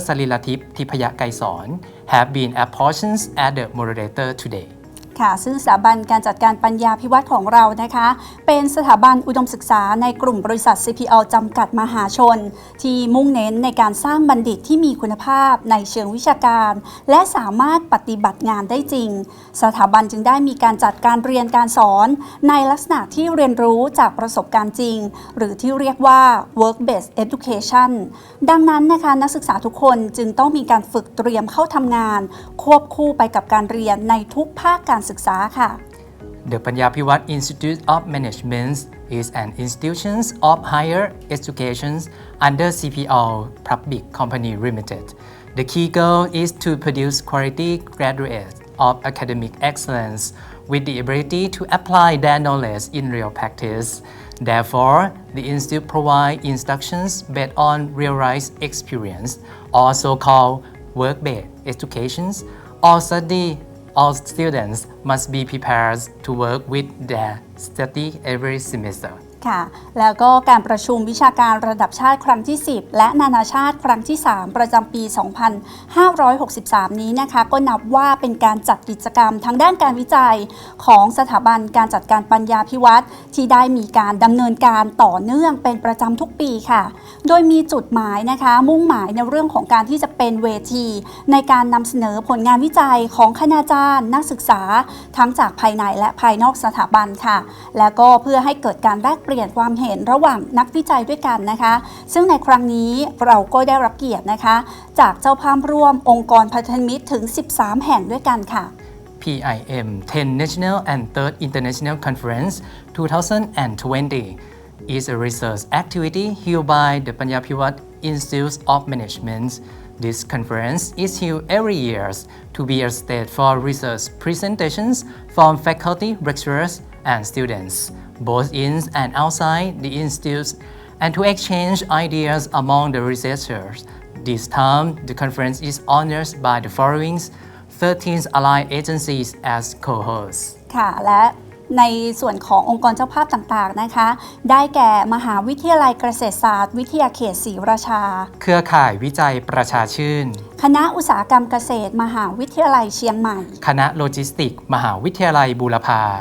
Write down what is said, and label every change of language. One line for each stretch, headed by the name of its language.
English: Salilatip Tipaya Kaisorn have been appointed as the moderator today
Thai: ค่ะซึ่งสถาบันการจัดการปัญญาภิวัตน์ของเรานะคะเป็นสถาบันอุดมศึกษาในกลุ่มบริษัท CPO จำกัดมหาชนที่มุ่งเน้นในการสร้างบัณฑิตที่มีคุณภาพในเชิงวิชาการและสามารถปฏิบัติงานได้จริงสถาบันจึงได้มีการจัดการเรียนการสอนในลักษณะที่เรียนรู้จากประสบการณ์จริงหรือที่เรียกว่า work based education ดังนั้นนะคะนักศึกษาทุกคนจึงต้องมีการฝึกเตรียมเข้าทำงานควบคู่ไปกับการเรียนในทุกภาคการศึกษาค่ะ
English: The Panyapiwat Institute of Management is an institution of higher education under CPO Public Company Limited. The key goal is to produce quality graduates of academic excellence with the ability to apply their knowledge in real practice. Therefore, the institute provides instructions based on real-life experience, also called work-based education. All students must be prepared to work with their study every semester.
Thai: ค่ะแล้วก็การประชุมวิชาการระดับชาติครั้งที่ 10 และนานาชาติครั้งที่ 3 ประจำปี 2563 นี้นะคะก็นับว่าเป็นการจัดกิจกรรมทางด้านการวิจัยของสถาบันการจัดการปัญญาภิวัตน์ที่ได้มีการดำเนินการต่อเนื่องเป็นประจำทุกปีค่ะโดยมีจุดหมายนะคะมุ่งหมายในเรื่องของการที่จะเป็นเวทีในการนำเสนอผลงานวิจัยของคณาจารย์นักศึกษา ทั้งจากภายในและภายนอกสถาบันค่ะแล้วก็เพื่อให้เกิดการแลกเปลี่ยนความเห็นระหว่างนักวิจัยด้วยกันนะคะซึ่งในครั้งนี้เราก็ได้รับเกียรตินะคะจากเจ้าภาพร่วมองค์กรพันธมิตรถึง 13 แห่งด้วยกันค่ะ
English: PIM 10 National and 3rd International Conference 2020 is a research activity held by the Panyapiwat Institute of Management. This conference is held every year to be a stage for research presentations from faculty, lecturers, and students, both in and outside the institute, and to exchange ideas among the researchers. This time, the conference is honored by the following 13 allied agencies as co-hosts.
Thai: ค่ะและในส่วนขององค์กรเจ้าภาพต่างๆนะคะได้แก่มหาวิทยาลัยเกษตรศาสตร์วิทยาเขตศรีราชา เครือข่ายวิจัยประชาชื่น คณะอุตสาหกรรมเกษตรมหาวิทยาลัยเชียงใหม่ คณะโลจิสติกมหาวิทยาลัยบูรพา